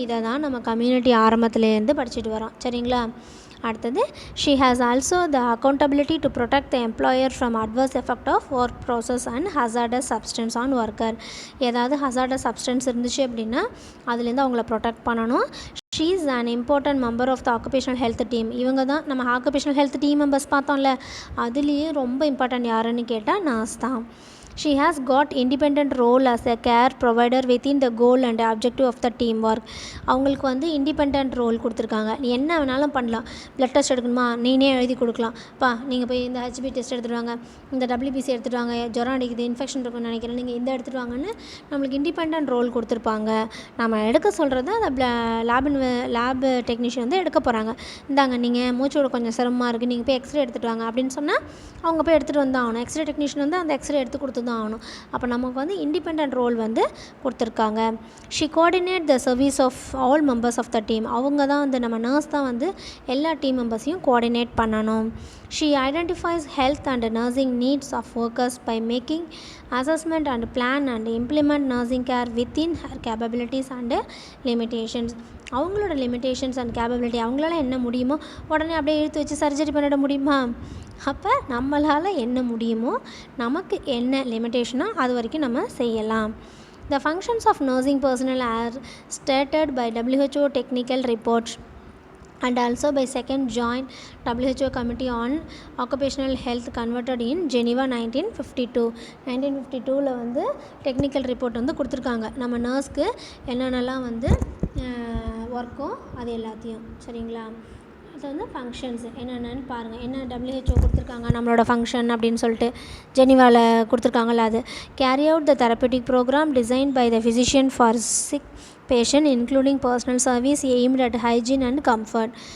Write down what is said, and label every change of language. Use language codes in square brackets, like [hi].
[ta] இதை தான் நம்ம கம்யூனிட்டி ஆரம்பத்துலேருந்து படிச்சுட்டு வரோம். சரிங்களா, [en] அடுத்தது she has also the accountability to protect the employer from adverse effect of work process and hazardous substance on worker. [ta] ஏதாவது ஹசார்டஸ் சப்ஸ்டன்ஸ் இருந்துச்சு அப்படின்னா அதுலேருந்து அவங்கள ப்ரொடெக்ட் பண்ணணும். [en] She is an important member of the occupational health team. [ta] இவங்க தான் நம்ம occupational health team members பார்த்தோம்ல, அதுலேயே ரொம்ப இம்பார்ட்டன்ட் யாருன்னு கேட்டால் நர்ஸ் தான். [en] She has got independent role as a care provider within the goal and objective of the teamwork. [ta] அவங்களுக்கு வந்து இண்டிபெண்ட் ரோல் கொடுத்துருக்காங்க. நீ என்ன வேணாலும் பண்ணலாம். ப்ளட் டெஸ்ட் எடுக்கணுமா நீனே எழுதி கொடுக்கலாம். நீங்கள் போய் இந்த ஹெச்பி டெஸ்ட் எடுத்துகிட்டு வாங்க, இந்த WBC எடுத்துகிட்டு வாங்க, ஜுரம் அடிக்குது, இன்ஃபெக்ஷன் இருக்குன்னு நினைக்கிறேன், நீங்கள் இந்த எடுத்துகிட்டு வாங்கன்னு நம்மளுக்கு இண்டிபெண்ட் ரோல் கொடுத்துருப்பாங்க. நம்ம எடுக்க சொல்கிறது அந்த லேப் டெக்னீஷியன் வந்து எடுக்க போகிறாங்க. இந்தாங்க நீங்கள் மூச்சோட கொஞ்சம் சிரமமாக இருக்குது, நீங்கள் போய் எக்ஸ்ரே எடுத்துகிட்டு வாங்க அப்படின்னு சொன்னால் அவங்க போய் எடுத்துகிட்டு வந்து ஆகணும். எக்ஸ்ரே டெக்னீஷியன் வந்து அந்த எக்ஸ்ரே எடுத்து கொடுத்து தான் ஆகணும். அப்போ நமக்கு வந்து இண்டிபெண்ட் ரோல் வந்து கொடுத்துருக்காங்க. [en] She coordinate the service of all members of the team. [ta] அவங்க தான் வந்து நம்ம நர்ஸ் தான் வந்து எல்லா டீம் மெம்பர்ஸையும் கோஆர்டினேட் பண்ணணும். [en] She identifies health and nursing needs of workers by making assessment and plan and implement nursing care within her capabilities and limitations. [ta] அவங்களோட limitations and capability அவங்களால என்ன முடியுமோ உடனே அப்படியே இழுத்து வச்சு சர்ஜரி பண்ணிட முடியுமா? அப்போ நம்மளால் என்ன முடியுமோ, நமக்கு என்ன லிமிட்டேஷனோ அது வரைக்கும் நம்ம செய்யலாம். [en] The functions of nursing personnel are stated by WHO technical reports and also by second joint WHO committee on occupational health convened in Geneva 1952 [ta] வந்து டெக்னிக்கல் ரிப்போர்ட் வந்து கொடுத்துருக்காங்க. நம்ம நர்ஸ்க்கு என்னென்னலாம் வந்து ஒர்க்கோ அது எல்லாத்தையும். சரிங்களா? அது வந்து ஃபங்க்ஷன்ஸ் என்னென்னு பாருங்கள். என்ன WHO கொடுத்துருக்காங்க நம்மளோட ஃபங்க்ஷன் அப்படின்னு சொல்லிட்டு ஜெனிவாவில் கொடுத்துருக்காங்கல்ல, அது [en] Carry out the therapeutic programme design by the physician for sick patient including personal service aimed at hygiene and comfort.